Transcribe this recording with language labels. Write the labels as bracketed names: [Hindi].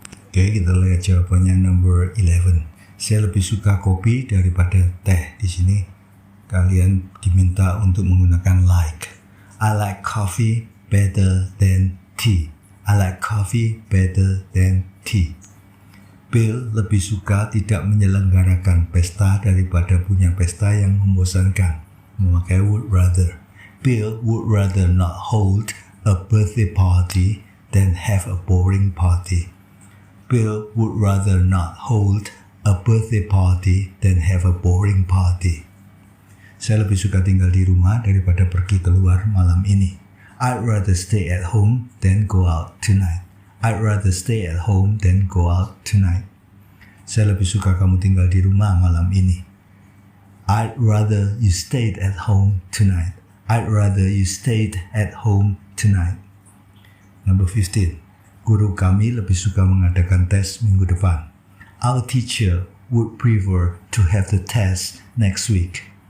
[Indonesian] Oke, kita lihat jawabannya number 11. Saya lebih suka kopi daripada teh. Di sini kalian diminta untuk menggunakan like. [English] I like coffee better than tea. I like coffee better than tea. [Indonesian] Bill lebih suka tidak menyelenggarakan pesta daripada punya pesta yang membosankan. [English] Memakai would rather. Bill would rather not hold a birthday party than have a boring party. Bill would rather not hold a birthday party than have a boring party. [Indonesian] Saya lebih suka tinggal di rumah daripada pergi keluar malam ini. [English] I'd rather stay at home than go out tonight. I'd rather stay at home than go out tonight. [Indonesian] Saya lebih suka kamu tinggal di rumah malam ini. [English] I'd rather you stayed at home tonight. I'd rather you stayed at home tonight. Number 15. [Indonesian] Guru kami lebih suka mengadakan tes minggu depan. [English] Our teacher would prefer to have the test next week.